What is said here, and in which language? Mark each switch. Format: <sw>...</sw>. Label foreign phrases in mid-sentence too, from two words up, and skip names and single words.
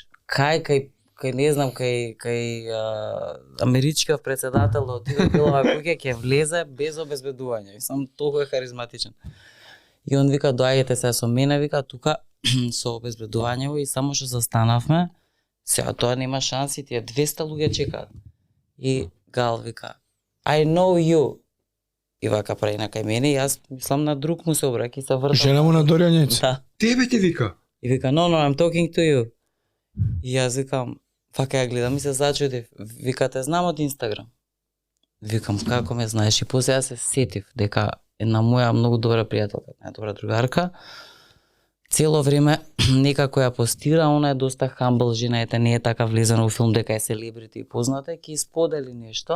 <mk>Кај не знам, кај америчкиот председател да отиде Белова куќа ќе влезе без обезбедување. Мислам, толку е харизматичен. И он вика, доаѓате се со мене, вика, тука со обезбедување и само што застанавме, сега тоа нема шанси, тие 200 луѓе чекаат. И Гал вика,</mk> <en>I know you.</en> <mk>И вака прави на кај мене и јас мислам на друг му се обраќа и се вртам. Жена му на Дориан Јејц. Да. Тебе ти вика. И вика,</mk> <en>no, I'm talking to you.</en> <mk>И јас викам, вака ја гледам и се зачудив. Вика, те знам од Инстаграм. Викам, како ме знаеш? И после јас се сетив дека една моја многу добра пријателка, најдобра другарка, цело време некако ја постира, она е доста хамбл жена, ете не е така влезена у филм дека е селебрити и позната, ќе сподели нешто.</mk>